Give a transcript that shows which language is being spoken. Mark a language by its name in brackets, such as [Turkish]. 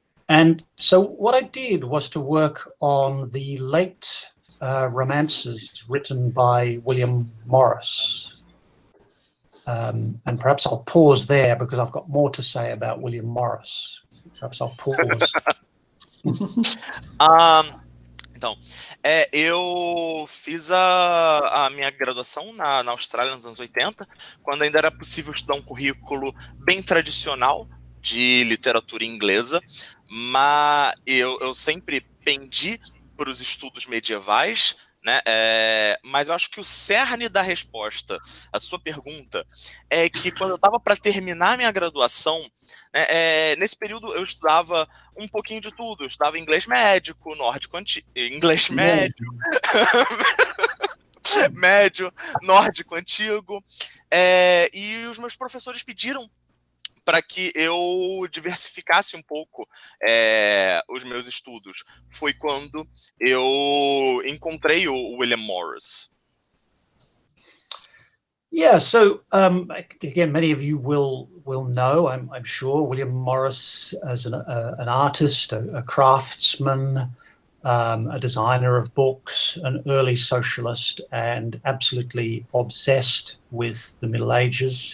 [English] And so what I did was to work on the late romances written by William Morris. And perhaps I'll pause there because I've got more to say about William Morris. Perhaps I'll pause. [Portuguese] Então, eu fiz a minha graduação na Austrália nos anos 80, quando ainda era possível estudar um currículo bem tradicional de literatura inglesa, mas eu sempre pendi para os estudos medievais, né? Mas eu acho que o cerne da resposta à sua pergunta é que quando eu estava para terminar minha graduação, né, nesse período eu estudava um pouquinho de tudo. Eu estudava inglês médico, nórdico antigo, inglês médio, médio, nórdico antigo, e os meus professores pediram para que eu diversificasse um pouco os meus estudos. Foi quando eu encontrei o William Morris. [English] Yeah, so again, many of you will know, I'm sure, William Morris as an artist, a craftsman, a designer of books, an early socialist, and absolutely obsessed with the Middle Ages.